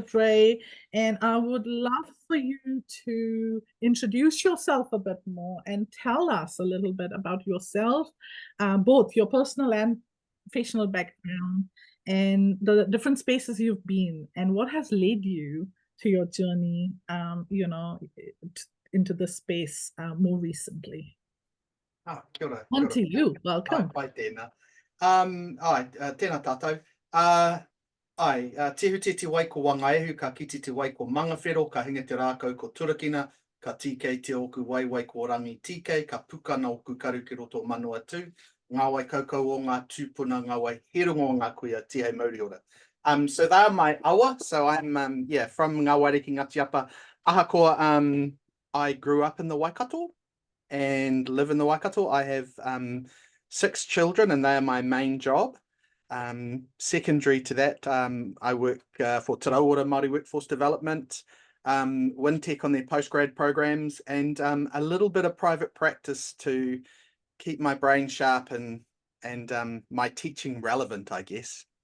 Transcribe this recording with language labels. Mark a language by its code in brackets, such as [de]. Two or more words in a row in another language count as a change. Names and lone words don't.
[en] Dre, and I would love for you to introduce yourself a bit more and tell us a little bit about yourself, both your personal and professional background, and the different spaces you've been, and what has led you to your journey, into this space more recently. [mi] Kia ora. [en] On to you. Welcome. [mi] Pai tēnā. Tēnā tātou. Tihu te wai ko wangaihu, ka kiti te wai ko mangawhero, ka hinga te rākau ko turakina, ka tīkei te oku wai ko rangi tīkei, ka pukana oku karu ki roto manua tū, ngā wai kaukau o ngā tūpuna, ngā wai hirongo o ngā kuia, tihei mauri ora. [en] So they are my awa, so I'm from Ngā Waiariki Ngāti Apa, ahakoa I grew up in the Waikato and live in the Waikato. I have 6 children and they are my main job. Secondary to that, I work for Te Raupara Māori Workforce Development, WinTech on their postgrad programs, and a little bit of private practice to keep my brain sharp and my teaching relevant, I guess.